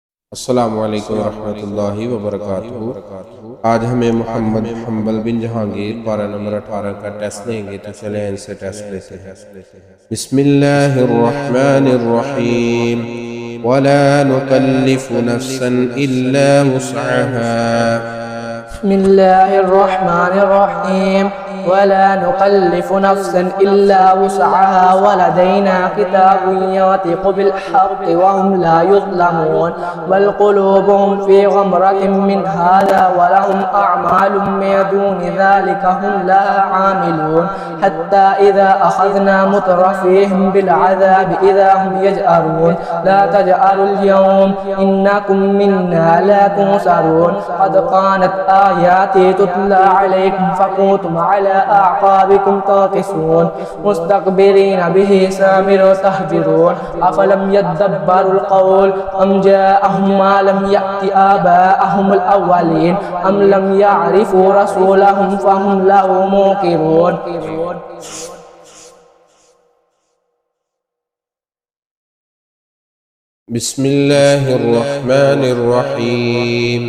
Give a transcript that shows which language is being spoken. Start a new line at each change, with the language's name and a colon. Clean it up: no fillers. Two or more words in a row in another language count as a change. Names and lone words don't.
Arabic: السلام عليكم رحمة الله وبركاته.
Urdu: آج ہمیں محمد حمبل بن جہانگیر پارہ نمبر 18 کا ٹیسٹ لیں گے، تو چلیں ان سے ٹیسٹ لیتے ہیں.
Arabic: बिस्मिल्लाहिर्रहमानिर्रहीम। ولا نكلف نفسا إلا وسعها. बिस्मिल्लाहिर्रहमानिर्रहीम। ولا نكلف نفسا إلا وسعها ولدينا كتاب ينطق بالحق وهم لا يظلمون بل قلوبهم في غمرة من هذا ولهم أعمال من دون ذلك هم لها عاملون حتى إذا أخذنا مترفيهم بالعذاب إذا هم يجأرون لا تجأروا اليوم إنكم منا لا تنصرون قد كانت آياتي تتلى عليكم فكنتم على أعقابكم تنكصون مستكبرين به سامرا تهجرون أفلم يدبروا القول أم جاءهم ما لم يأت آباءهم الأولين أم لم يعرفوا رسولهم فهم له منكرون. बिस्मिल्लाहिर्रहमानिर्रहीम।